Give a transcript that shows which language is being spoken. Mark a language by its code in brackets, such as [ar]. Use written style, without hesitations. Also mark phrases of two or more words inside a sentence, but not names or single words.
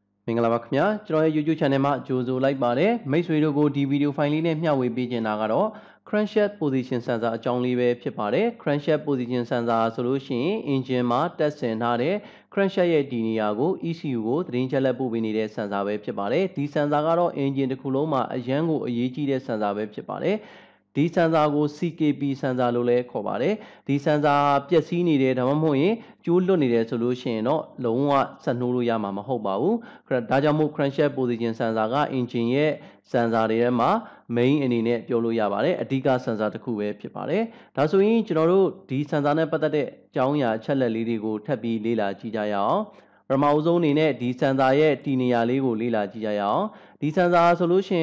[my] င်္ဂလာပါခင်ဗျာကျွန်တော်ရဲ့ YouTube channel မှာကြိုဆိုလိုက်ပါတယ်မိတ်ဆွေတို့ကိုဒီ [en] video file [my] လေးနဲ့မျှဝေပေးချင်တာကတော့ [en] Crankshaft position sensor [my] အကြောင်းလေးပဲဖြစ်ပါတယ် [en] Crankshaft position sensor [my] ဆိုလို့ရှိရင် engine မှာတက်ဆင်ထားတဲ့ Crankshaft ရဲ့ဒီနေရာကို ECU ကိုသတင်းချက်လက်ပို့ပေးနေတဲ့ sensor ပဲဖြစ်ပါတယ်ဒီ sensor ကတော့ engine တစ်ခုလုံးမှာအရန်ကိုအရေးကြီးတဲ့ sensor ပဲဖြစ်ပါတယ်ဒီ sensor ကို [en] CKP sensor [my] လို့လည်းခေါ်ပါတယ်ဒီ sensor ပျက်စီးနေတယ်ဒါမှမဟုတ်ရင်ကျိုးလွတ်နေတယ်ဆိုလို့ရှိရင်တော့လုံးဝဆက်နှိုးလို့ရမှာမဟုတ်ပါဘူးဒါကြောင့်မို့ [en] Crankshaft position sensor [my] က engine ရဲ့ sensor တွေထဲမှာ main အနေနဲ့ပြောလို့ရပါတယ်အဓိက sensor တစ်ခုပဲဖြစ်ပါတယ်ဒါ ဆိုရင်ကျွန်တော်တို့ဒီ sensor နဲ့ပတ်သက်တဲ့အကြောင်းအရာအချက်လက်လေးတွေကိုထပ်ပြီးလေ့လာကြည့်ကြရအောင်ပထမဆုံးအနေနဲ့ဒီ sensor ရဲ့တည်နေရာလေးကိုလေ့လာကြည့်ကြရအောင်ဒီ sensor ဆိုလို့ရှိရင်